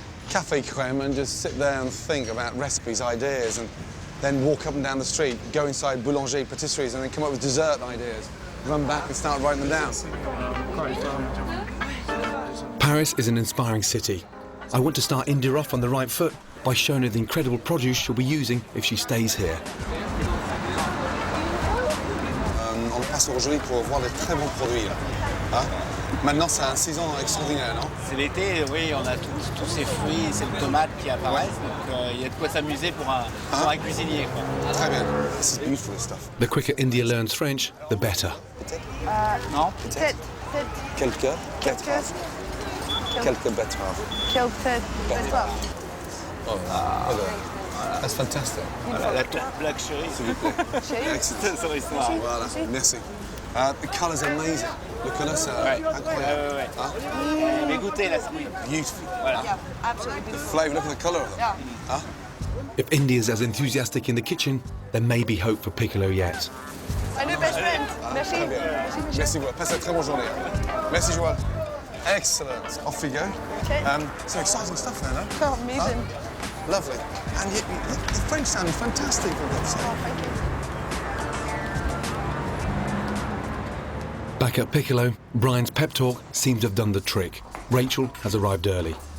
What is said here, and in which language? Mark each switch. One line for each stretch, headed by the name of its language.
English: Café crème, and just sit there and think about recipes, ideas, and then walk up and down the street, go inside boulanger patisseries, and then come up with dessert ideas, run back and start writing them down. Paris is an inspiring city. I want to start India off on the right foot by showing her the incredible produce she'll be using if she stays here.
French: On passe aujourd'hui pour voir des très bons produits. Hein? Maintenant, c'est un saison extraordinaire, non? C'est l'été, oui, on a tous ces fruits et ces tomates qui apparaissent, donc il y a de quoi s'amuser pour un cuisinier, quoi. Très bien.
English: This is beautiful stuff. The quicker India learns French, the better.
French: Non? Peut-être. Quelques betteraves. Quelques betteraves. Quelques betteraves.
English: Oh, that's fantastic.
French: Voilà, la tourte black cherry. S'il vous plaît. Excellent. Sur l'histoire. Voilà, merci.
English: The colour's amazing.
French: Le colour, c'est incroyable. Ouais. Mais goûtez, là, c'est
English: beautiful.
French: Voilà.
English: Yeah, absolutely. The flavour, look at the colour of them. Yeah. Huh? If India's as enthusiastic in the kitchen, there may be hope for Piccolo yet. My new best friend. Merci.
French: Très bien. Merci, Joël. Passez une très bonne journée. Merci, Joël.
English: Excellent. Off we go. Okay. Some exciting stuff there, no? Oh, amazing. Lovely. And the French sounded fantastic, for God's sake. Oh, thank you. Back at Piccolo, Brian's pep talk seems to have done the trick. Rachel has arrived early.